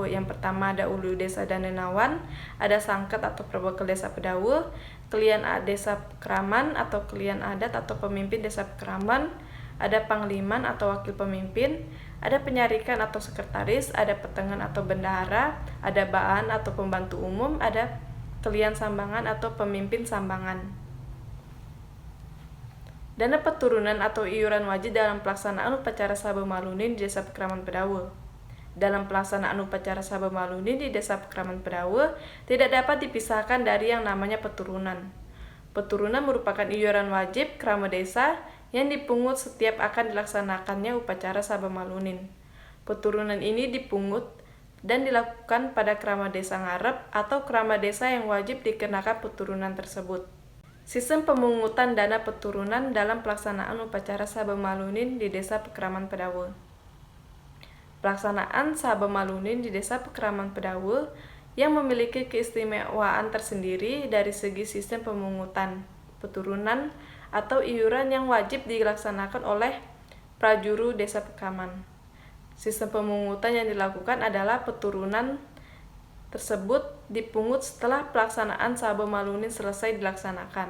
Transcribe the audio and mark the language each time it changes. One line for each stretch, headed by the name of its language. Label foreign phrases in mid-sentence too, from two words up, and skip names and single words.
Indonesian: Yang pertama ada Ulu Desa dan Nenawan, ada Sangket atau Perwakilan Desa Pedawo, Klien Desa Pekraman atau Klien Adat atau Pemimpin Desa Pekraman, ada Pangliman atau Wakil Pemimpin, ada Penyarikan atau Sekretaris, ada Petengan atau Bendahara, ada Baan atau Pembantu Umum, ada Klien Sambangan atau Pemimpin Sambangan. Dana peturunan atau iuran wajib dalam pelaksanaan upacara Sabah Malunin di Desa Pekraman Pedawo. Dalam pelaksanaan upacara Sabah Malunin di Desa Pekraman Pedawo tidak dapat dipisahkan dari yang namanya peturunan. Peturunan merupakan iuran wajib krama desa yang dipungut setiap akan dilaksanakannya upacara Sabah Malunin. Peturunan ini dipungut dan dilakukan pada krama desa ngarep atau krama desa yang wajib dikenakan peturunan tersebut. Sistem pemungutan dana peturunan dalam pelaksanaan upacara Sabah Malunin di Desa Pekraman Pedawo. Pelaksanaan Sabah Malunin di Desa Pekraman Pedawo yang memiliki keistimewaan tersendiri dari segi sistem pemungutan peturunan atau iuran yang wajib dilaksanakan oleh prajuru Desa Pekraman. Sistem pemungutan yang dilakukan adalah peturunan tersebut dipungut setelah pelaksanaan Sabah Malunin selesai dilaksanakan.